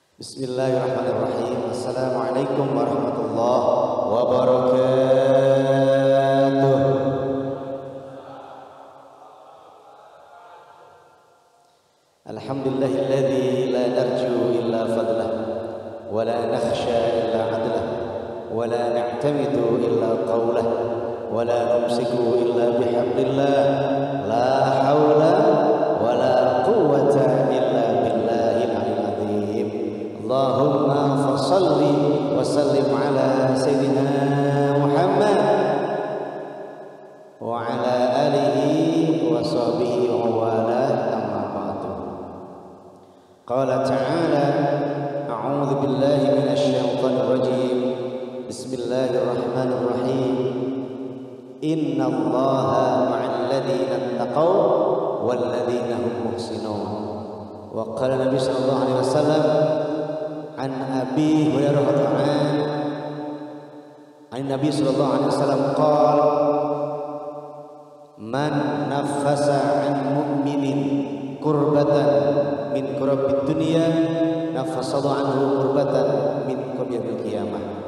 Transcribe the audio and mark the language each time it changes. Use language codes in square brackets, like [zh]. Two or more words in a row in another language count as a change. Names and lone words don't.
[ar] بسم الله الرحمن الرحيم السلام عليكم ورحمة الله وبركاته. الحمد لله الذي لا نرجو إلا فضله ولا نخشى إلا عدله ولا نعتمد إلا قوله ولا نمسك إلا بحمد الله لا حول ولا قوة إلا بالله العلي العظيم. اللهم فصل وسلم على سيدنا محمد وعلى آله وصحبه ووالى. قال تعالى أعوذ بالله من الشيطان الرجيم. بسم الله الرحمن الرحيم. إن الله مع الذين اتقوا والذين هم محسنون. وقال النبي صلى الله عليه وسلم عن أبي هريرة رضي الله عنه عن النبي صلى الله عليه وسلم قال من نفس عن مؤمن كربة من كرب الدنيا نفس عنه كربة من كرب القيامة